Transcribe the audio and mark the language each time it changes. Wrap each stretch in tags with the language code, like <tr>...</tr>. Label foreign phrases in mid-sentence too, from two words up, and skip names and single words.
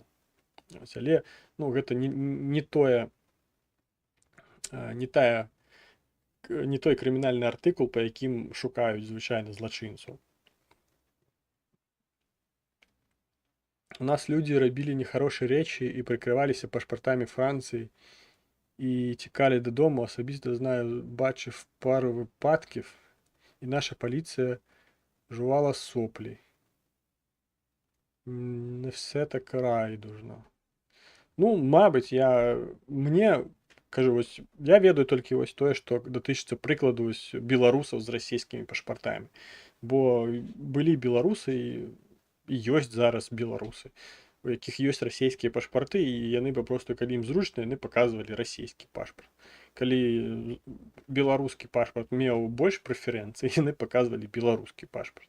<be>Але, ну, гэта не той крымінальны артыкул, па якім шукаюць звычайна злачынцаў. У нас людзі рабілі нехарошыя рэчы і прыкрываліся пашпартамі Францыі і цікалі дадому.</be> <uk>Асабіста знаю, бачыв пару випадків, і наша поліція жувала соплі. Не все так райдужно.</uk> <be>Ну, мабуть, кажу, ось, я ведаю толькі ось тое, што датычыцца прыкладу беларусаў з расійскімі пашпартамі. Бо былі беларусы і ёсць зараз беларусы, у якіх ёсць расійскія пашпарты, і яны папросту, калі ім зручна, яны паказвалі расійскі пашпарт. Калі беларускі пашпарт меў больш прэферэнцый, яны паказвалі беларускі пашпарт.</be>